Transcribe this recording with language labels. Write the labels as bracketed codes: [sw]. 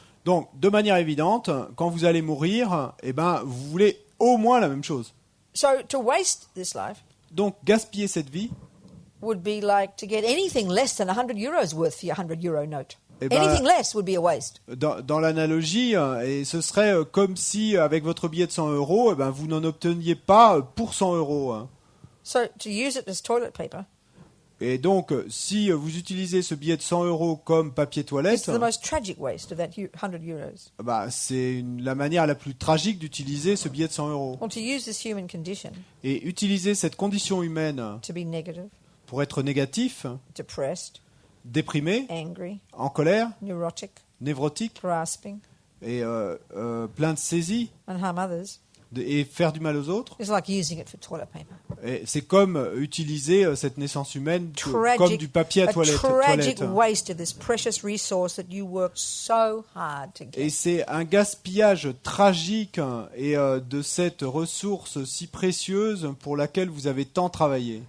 [fr] Donc, de manière évidente, quand vous allez mourir, vous voulez au moins la même chose. [en] So to waste this life [fr] Donc, gaspiller cette vie, [en] would be like to get anything less than 100 euros worth for your 100 euro note. [fr] Eh ben, [en] Anything less would be a waste. [fr] dans l'analogie, et ce serait comme si avec votre billet de 100 €, vous n'en obteniez pas pour 100 €. [en] So to use it as toilet paper [fr] Et donc, si vous utilisez ce billet de 100 € comme papier [en] is [fr] toilette, [en] the most tragic waste of that 100 euros. [fr] c'est la manière la plus tragique d'utiliser ce billet de 100 €. [en] Well, to use this human condition [fr] Et utiliser cette condition humaine [en] to be negative, [fr] pour être négatif, [en] depressed, [fr] déprimé, [en] angry, [fr] en colère, [en] neurotic, [fr] névrotique [en] grasping, [fr] et plein de saisie [en] and harm others [fr] et faire du mal aux autres, [en] is like using it for toilet paper. [fr] et c'est comme utiliser cette naissance humaine comme du papier à [en] a tragic [fr] toilette. [en] waste of this precious resource that you worked so hard to [fr] Et [en] get. [fr] c'est un gaspillage tragique et de cette ressource si précieuse pour laquelle vous avez tant travaillé